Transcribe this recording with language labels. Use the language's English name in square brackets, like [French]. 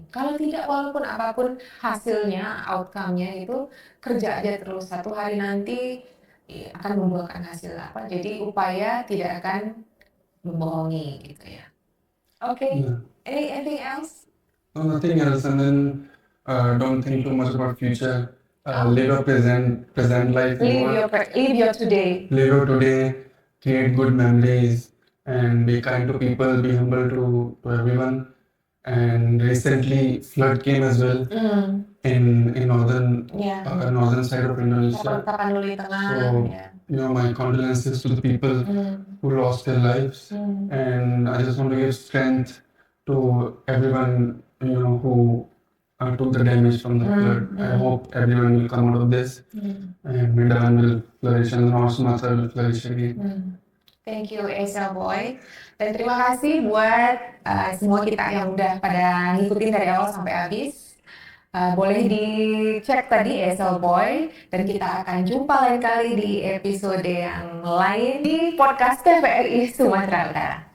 [Indonesian] Kalau tidak, walaupun apapun hasilnya, outcome-nya itu, kerja aja terus. Satu hari nanti akan membuahkan hasil apa. Jadi upaya tidak akan membohongi gitu ya. Oke. [English] Yeah. Anything else? No, nothing else. And then don't think too much about future. Live your present life. Live your today. Live your today. Create good memories and be kind to people. Be humble to everyone. And recently, flood came as well in northern [Indonesian] Ya. [English] northern side of Indonesia. [Indonesian] Tapan dulu di tengah. [English] So, [Indonesian] Ya. [English] my condolences to the people who lost their lives. And I just want to give strength to everyone, who took the damage from the flood. I hope everyone will come out of this and Medan will flourish and North Sumatra will flourish again. Thank you Esel Boy. [Indonesian] Dan terima kasih buat semua kita yang udah pada ngikutin dari awal sampai habis. Boleh dicek tadi Esel Boy, dan kita akan jumpa lain kali di episode yang lain di podcast TVRI Sumatera Utara.